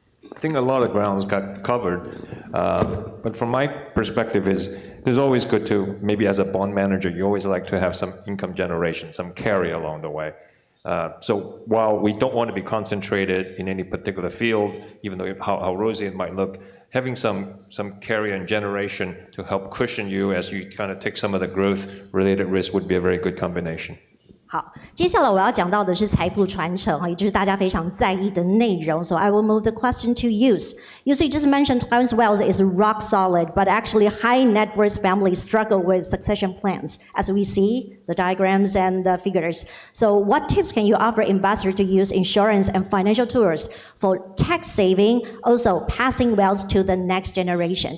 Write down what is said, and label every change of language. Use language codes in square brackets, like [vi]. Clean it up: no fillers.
[en] I think a lot of grounds got covered, but from my perspective it's always good to, maybe as a bond manager, you always like to have some income generation, some carry along the way. So while we don't want to be concentrated in any particular field, even though how rosy it might look, having some carry and generation to help cushion you as you kind of take some of the growth-related risk would be a very good combination. [zh] 好，接下来我要讲到的是财富传承哈，也就是大家非常在意的内容。 [en] So I will move the question to Yus. Yus, you just mentioned Taiwan's wealth is rock solid, but actually high net worth families struggle with succession plans, as we see the diagrams and the figures. So what tips can you offer investors to use insurance and financial tools for tax saving, also passing wealth to the next generation?